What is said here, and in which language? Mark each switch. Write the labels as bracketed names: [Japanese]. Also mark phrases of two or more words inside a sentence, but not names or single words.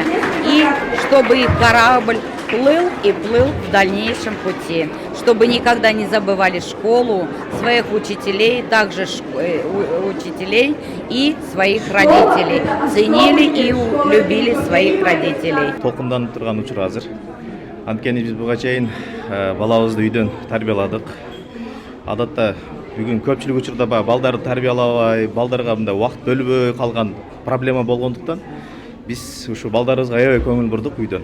[Russian] И чтобы их корабль плыл и плыл в дальнейшем пути. Чтобы никогда не забывали школу, своих учителей, также учителей и своих родителей. Ценили и любили своих родителей. [Kyrgyz] Толкунданып турган учур азыр. Анткени биз буга чейин балабызды үйдөн тарбияладык. Адатта бүгүн көпчүлүк учурда балдарды тарбиялабай, балдарга мындай убакыт бөлбөй калган проблема болгондуктан биз ушу балдарыбызга аябай көңүл бурдук үйдөн.